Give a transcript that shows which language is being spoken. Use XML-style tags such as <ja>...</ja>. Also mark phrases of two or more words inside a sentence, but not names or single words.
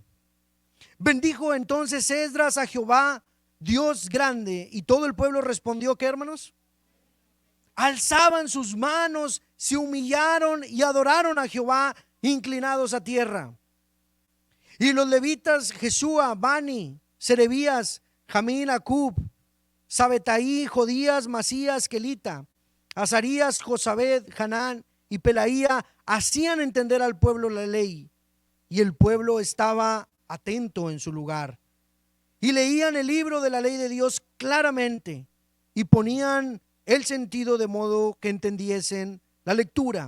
<es>Bendijo entonces Esdras a Jehová, Dios grande, y todo el pueblo respondió, ¿qué, hermanos? Alzaban sus manos, se humillaron y adoraron a Jehová inclinados a tierra. Y los levitas, Jesúa, Bani, Serebías, Jamín, Acub, Sabetaí, Jodías, Masías, Kelita, Azarías, Josabed, Hanán y Pelaía, hacían entender al pueblo la ley, y el pueblo estaba atento en su lugar. Y leían el libro de la ley de Dios claramente, y ponían el sentido de modo que entendiesen la lectura.</es>